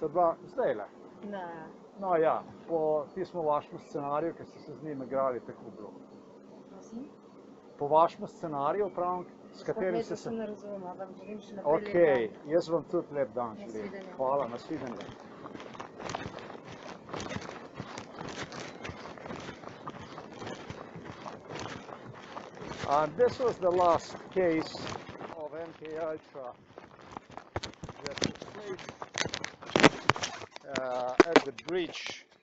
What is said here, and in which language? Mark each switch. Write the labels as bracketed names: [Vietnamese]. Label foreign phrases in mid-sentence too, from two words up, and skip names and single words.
[Slovenian] ste bila, zdajle. Ne. No ja, po tistem vašem scenariju, ki ste se z njim igrali, tako bilo. Prosim? Po vašem scenariju, pravim, s katerim ste se... ne razumem, vam želim še naprej lep Okej, dan. jaz vam tudi lep dan želim. Nasvidenje. Hvala, nasvidenje. [English] And this was the last case of MK Ultra that took place at the bridge.